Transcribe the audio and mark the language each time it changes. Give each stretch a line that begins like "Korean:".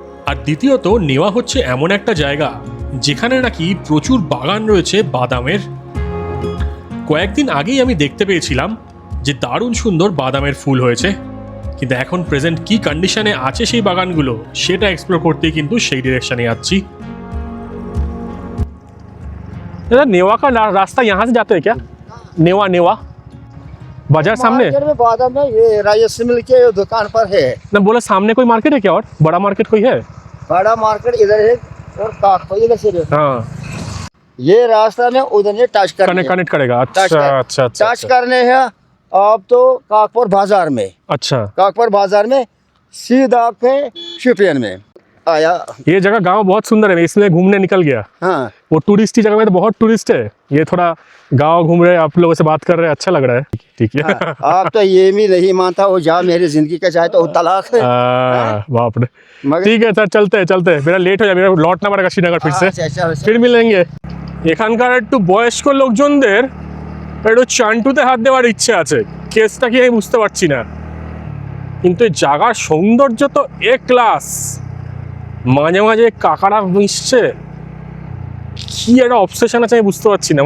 Bangla: আর দ্বিতীয়ত, নেওয়া হচ্ছে এমন একটা জায়গা যেখানে নাকি প্রচুর বাগান রয়েছে বাদামের। কয়েকদিন আগেই আমি দেখতে পেয়েছিলাম যে দারুণ সুন্দর বাদামের ফুল হয়েছে, কিন্তু এখন প্রেজেন্ট কি কন্ডিশনে আছে সেই বাগানগুলো সেটা এক্সপ্লোর করতেই কিন্তু সেই ডিরেকশনে যাচ্ছি।
Hindi: दादा नेवा का रास्ता यहाँ से जाते हैं क्या? नेवा नेवा बाजार सामने में बादाम में ये राजेश मिल के दुकान पर है ना, बोला सामने कोई मार्केट है क्या? और बड़ा मार्केट कोई है? बड़ा मार्केट इधर है और काकपुर इधर से हाँ ये रास्ता में उधर से टच करने कनेक्ट करेगा। अच्छा अच्छा अच्छा टच करने हैं अब तो काकपुर बाजार में। अच्छा, काकपुर बाजार में सीधा के शिपियन में आया। ये जगह गांव बहुत सुंदर है, मैं इसमें घूमने निकल गया। हाँ वो टूरिस्टी जगह में तो बहुत टूरिस्ट है, ये थोड़ा गांव घूम रहे, आप लोगों से बात कर रहे हैं, अच्छा लग रहा है। ठीक है हाँ, आप तो ये भी नहीं मानता वो जा मेरी जिंदगी का चाहे तो तलाक है। बाप रे। मगर ठीक है सर, चलते हैं चलते हैं, मेरा लेट हो जाए, मेरा लौटना पड़ेगा श्रीनगर फिर से। फिर मिलेंगे।
Bangla: এখানকার একটু বয়স্ক লোকজনদের একটু চান্টুতে হাত দেওয়ার ইচ্ছে আছে, কেসটা কি আমি বুঝতে পারছি না, কিন্তু এই জায়গার সৌন্দর্য তো এ ক্লাস। মাঝে মাঝে কাকারা মিশছে, কি একটা অবসেশন আছে আমি বুঝতে পারছি না।